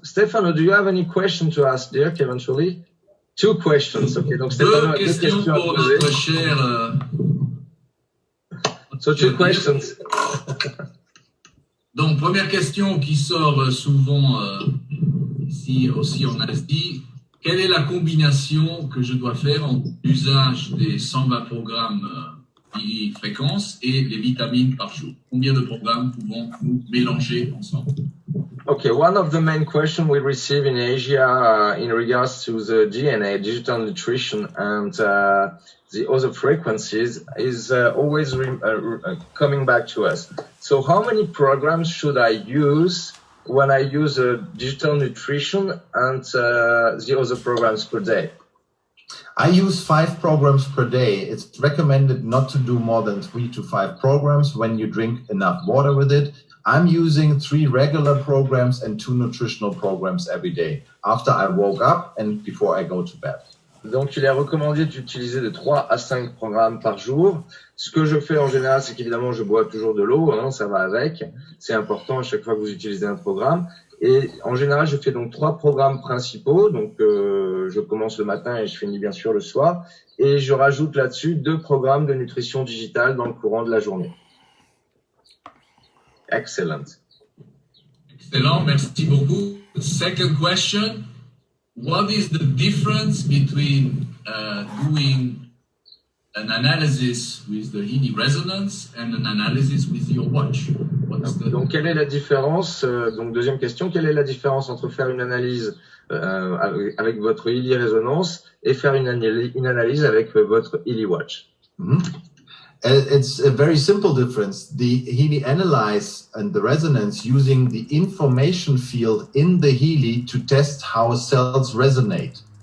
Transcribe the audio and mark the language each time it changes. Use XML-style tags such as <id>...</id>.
<en>Stefano, do you have any question to ask Dirk eventually? 2 questions.</en> <fr>Okay, donc Stefano a 2 questions à poser. Notre cher,</fr> <en>So 2 questions.</en> <fr>Donc, première question qui sort souvent ici aussi en Asie. Quelle est la combinaison que je dois faire entre l'usage des 120 programmes fréquence et les vitamines par jour? Combien de programmes pouvons-nous mélanger ensemble?</fr> <en>Okay, one of the main questions we receive in Asia in regards to the DNA, digital nutrition, and the other frequencies is always coming back to us. So how many programs should I use when I use digital nutrition and the other programs per day? I use 5 programs per day. It's recommended not to do more than 3 to 5 programs when you drink enough water with it. I'm using 3 regular programs and 2 nutritional programs every day after I woke up and before I go to bed.</en> <fr>Donc, il est recommandé d'utiliser de 3 à 5 programmes par jour. Ce que je fais en général, c'est qu'évidemment, je bois toujours de l'eau, hein, ça va avec. C'est important à chaque fois que vous utilisez un programme. Et en général, je fais donc 3 programmes principaux. Donc, je commence le matin et je finis bien sûr le soir. Et je rajoute là-dessus 2 programmes de nutrition digitale dans le courant de la journée. Excellent. Excellent, merci beaucoup.</fr> <en>Second question. What is the difference between doing an analysis with the Healy resonance and an analysis with your watch?</en> <fr>Donc, quelle est la différence? Donc, deuxième question, quelle est la différence entre faire une analyse avec votre Healy résonance et faire une analyse avec votre Healy watch?</fr> <en>It's a very simple difference. The Healy analyze and the resonance using the information field in the Healy to test how cells resonate.</en>